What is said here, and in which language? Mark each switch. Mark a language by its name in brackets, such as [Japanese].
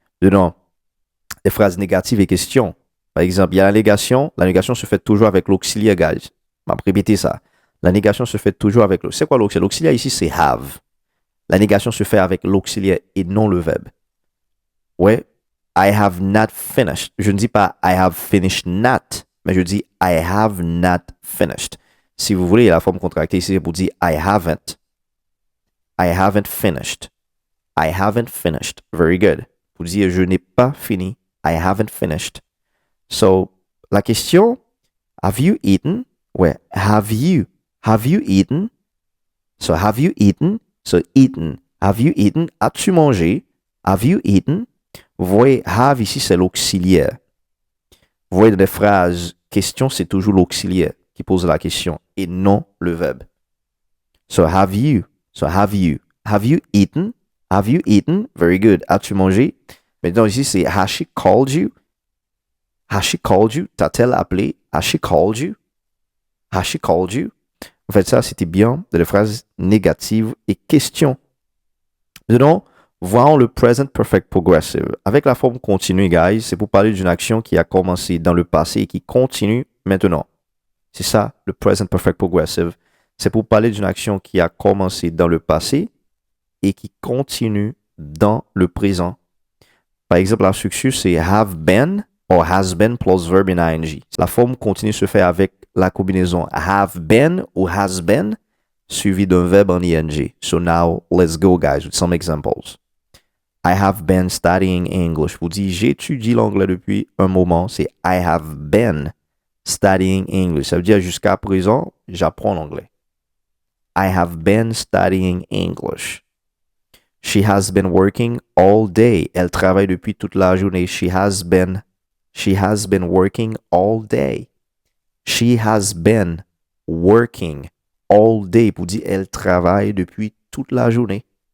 [French] Dedans, les phrases négatives et questions. Par exemple, il y a la négation. La négation se fait toujours avec l'auxiliaire, guys. On va répéter ça. La négation se fait toujours avec l'auxiliaire. C'est quoi l'auxiliaire? L'auxiliaire ici, c'est have. La négation se fait avec l'auxiliaire et non le verbe. [English] Ouais. I have not finished. [French] Je ne dis pas [English] I have finished not, [French] mais je dis [English] I have not finished. [French] Si vous voulez, la forme contractée ici, c'est pour dire [English] I haven't. I haven't finished. I haven't finished. Very good. [French] Pour dire je n'ai pas fini. [English] I haven't finished. So, la question, have you eaten? Ouais, have you eaten? So, have you eaten? So, eaten. Have you eaten? [French] As-tu mangé? [English] Have you eaten? [French] Vous voyez, have ici, c'est l'auxiliaire. Vous voyez, dans des phrases, question, c'est toujours l'auxiliaire qui pose la question et non le verbe. [English] So, have you? So, have you? Have you eaten? Have you eaten? Very good. [French] As-tu mangé? Maintenant, ici, c'est [English] has she called you? Has she called you? [French] T'a-t-elle appelé? [English] Has she called you? Has she called you? [French] En fait, ça, c'était bien de la phrase négative et question. Maintenant, voyons le present perfect progressive. Avec la forme continue, guys, c'est pour parler d'une action qui a commencé dans le passé et qui continue maintenant. C'est ça, le present perfect progressive. C'est pour parler d'une action qui a commencé dans le passé et qui continue dans le présent. Par exemple, la structure, c'est [English] have been or has been plus verb in ing. [French] La forme continue se fait avec la combinaison have been ou has been suivi d'un verbe en ing. [English] So now, let's go, guys, with some examples. I have been studying English. [French] Vous dites, j'étudie l'anglais depuis un moment. [English] C'est I have been studying English. [French] Ça veut dire jusqu'à présent, j'apprends l'anglais. [English] I have been studying English. She has been working all day. [French] Elle travaille depuis toute la journée. [English] She has been working all day. She has been working all day. [French] Pour dire, elle travaille depuis toute la journée.